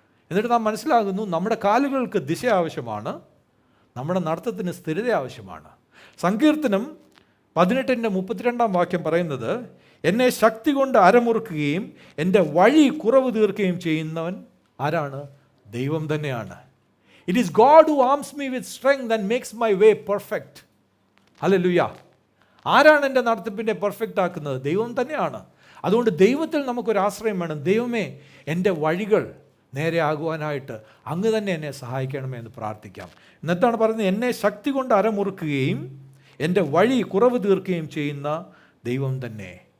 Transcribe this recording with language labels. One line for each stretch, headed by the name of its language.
Malayalam: എന്നിട്ട് നാം മനസ്സിലാകുന്നു, നമ്മുടെ കാലുകൾക്ക് ദിശ ആവശ്യമാണ്, നമ്മുടെ നടത്തത്തിന് സ്ഥിരത ആവശ്യമാണ്. സങ്കീർത്തനം 18:32 പറയുന്നത്, എന്നെ ശക്തി കൊണ്ട് അരമുറുക്കുകയും എൻ്റെ വഴി കുറവ് തീർക്കുകയും ചെയ്യുന്നവൻ ആരാണ്? ദൈവം തന്നെയാണ്.
English: It is God who arms me with strength and makes my way perfect.
Malayalam: Hallelujah. ആരാണ് എൻ്റെ നടത്തിപ്പിനെ പെർഫെക്റ്റ് ആക്കുന്നത്? ദൈവം തന്നെയാണ്. അതുകൊണ്ട് ദൈവത്തിൽ നമുക്കൊരു ആശ്രയം വേണം. ദൈവമേ, എൻ്റെ വഴികൾ നേരെയാകുവാനായിട്ട് അങ്ങ് തന്നെ എന്നെ സഹായിക്കണമേ എന്ന് പ്രാർത്ഥിക്കാം. എന്നിട്ടാണ് പറയുന്നത്, എന്നെ ശക്തി കൊണ്ട് അരമുറുക്കുകയും എൻ്റെ വഴി കുറവ് തീർക്കുകയും ചെയ്യുന്ന ദൈവം തന്നെ.